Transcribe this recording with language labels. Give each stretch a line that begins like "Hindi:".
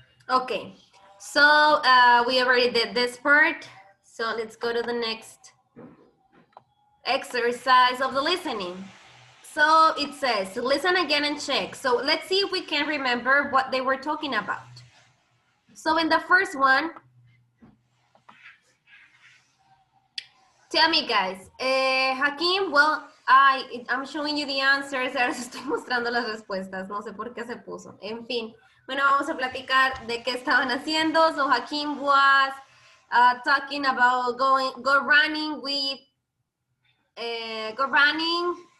English: Okay, so we already did this part. So let's go to the next exercise of the listening. So it says, listen again and check. So let's see if we can remember what they were talking about. So in the first one, tell me guys, Hakeem, well, I'm showing you the answers,
Spanish: ahora les estoy mostrando las respuestas, no sé por qué se puso. En fin, bueno, vamos a platicar de qué estaban haciendo.
English: So Hakeem was talking about go running with, go running.